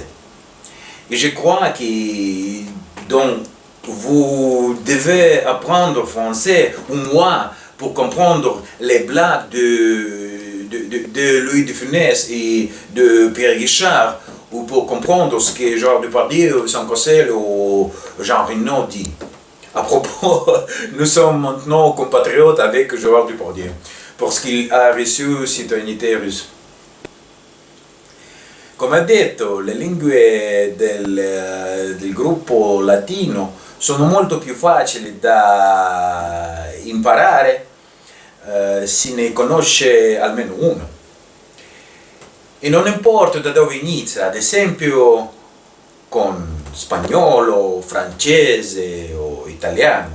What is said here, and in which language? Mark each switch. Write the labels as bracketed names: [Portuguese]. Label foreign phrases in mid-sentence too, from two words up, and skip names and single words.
[French] Et je crois que donc, vous devez apprendre français, ou moi, pour comprendre les blagues de Louis de Funès et de Pierre Guichard, ou pour comprendre ce que Gérard Depardieu, Vincent Cassel ou Jean Reno dit. À propos, nous sommes maintenant compatriotes avec Gérard Depardieu, parce qu'il a reçu citoyenneté russe. [Italian] Come detto, le lingue del gruppo latino sono molto più facili da imparare se ne conosce almeno uno. E non importa da dove inizia, ad esempio con spagnolo, francese o italiano.